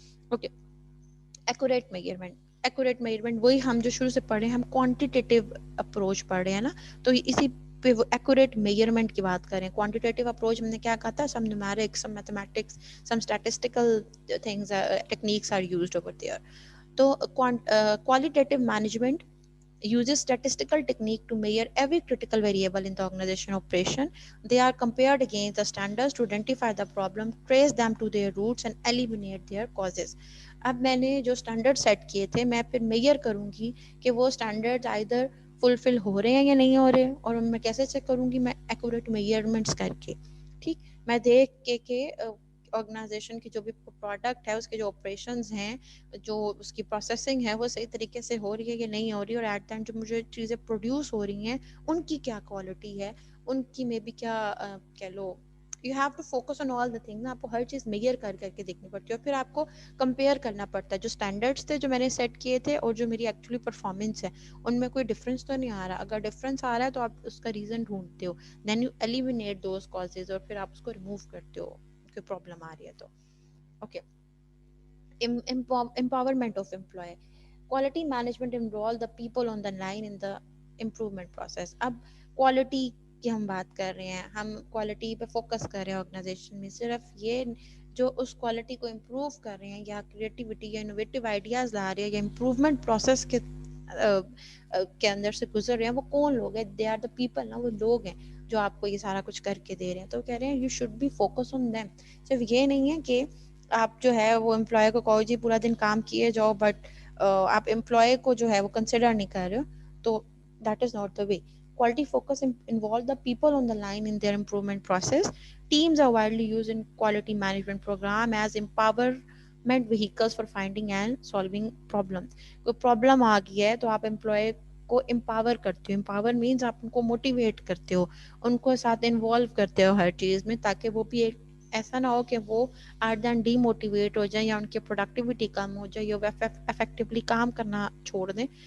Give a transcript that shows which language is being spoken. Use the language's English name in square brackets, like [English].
[Hindi] Okay, accurate measurement वही हम जो शुरू से पढ़े, हम क्वांटिटेटिव अप्रोच पढ़ रहे हैं ना, तो इसी पे वो एक्यूरेट मेजरमेंट की बात करें। क्वांटिटेटिव अप्रोच मैंने क्या कहा था, [English] Some numerics, some mathematics, some statistical things techniques are used over there. [Hindi] तो qualitative management [English] uses statistical technique to measure every critical variable in the organization operation. They are compared against the standards to identify the problem, trace them to their roots and eliminate their causes. [Hindi] अब मैंने जो standard set किए थे मैं फिर major करूंगी कि वो स्टैंडर्ड्स आइदर फुलफिल हो रहे हैं या नहीं हो रहे, और मैं कैसे चेक करूंगी, मैं एक्यूरेट मेजरमेंट्स करके, ठीक, मैं देख के ऑर्गेनाइजेशन की जो भी प्रोडक्ट है उसके जो ऑपरेशंस हैं, जो उसकी प्रोसेसिंग है वो सही तरीके से हो रही है या नहीं हो रही, और एट द एंड जो मुझे चीज़ें प्रोड्यूस हो रही हैं उनकी क्या क्वालिटी है, उनकी में भी क्या कह लो, [English] you have to focus on all the thing ना, [Hindi] आपको हर चीज़ मेजर कर करके देखनी पड़ती है, और फिर आपको कंपेयर करना पड़ता है जो स्टैंडर्ड्स थे जो मैंने सेट किए थे और जो मेरी एक्चुअली परफॉर्मेंस है उनमें कोई डिफरेंस तो नहीं आ रहा, अगर डिफरेंस आ रहा है तो आप उसका रीज़न ढूंढते हो, [English] then you eliminate those causes [Hindi] और फिर आप उसको रिमूव करते हो कोई प्रॉब्लम आ रही है तो। [English] Okay, empowerment of employee, quality management involve the people on the line in the improvement process. [Hindi] अब quality की हम बात कर रहे हैं, हम quality पे focus कर रहे हैं ऑर्गेनाइजेशन में, सिर्फ ये जो उस क्वालिटी को इम्प्रूव कर रहे हैं या क्रिएटिविटी या इनोवेटिव आइडियाज ला रहे हैं या इम्प्रूवमेंट प्रोसेस के अंदर से गुजर रहे हैं, वो कौन लोग हैं, [English] they are the people ना, [Hindi] वो लोग हैं जो आपको ये सारा कुछ करके दे रहे हैं, तो कह रहे हैं [English] You should be focus on them. [Hindi] सिर्फ ये नहीं है कि आप जो है वो एम्प्लॉय को कहो जी पूरा दिन काम किए जाओ, बट आप एम्प्लॉय को जो है वो कंसिडर नहीं कर रहे हो, तो [English] That is not the way. Quality focus involve the people on the line in their improvement process. Teams are widely used in quality management program as empowerment vehicles for finding and solving problems. [Hindi] कोई problem आ गई है तो आप employ को empower करते हो, empower means आप उनको मोटिवेट करते हो, उनको साथ इन्वॉल्व करते हो हर चीज़ में, ताकि वो भी एक ऐसा ना हो कि वो एट देन डीमोटिवेट हो जाए या उनकी प्रोडक्टिविटी कम हो जाए या वो इफेक्टिवली काम करना छोड़ दें।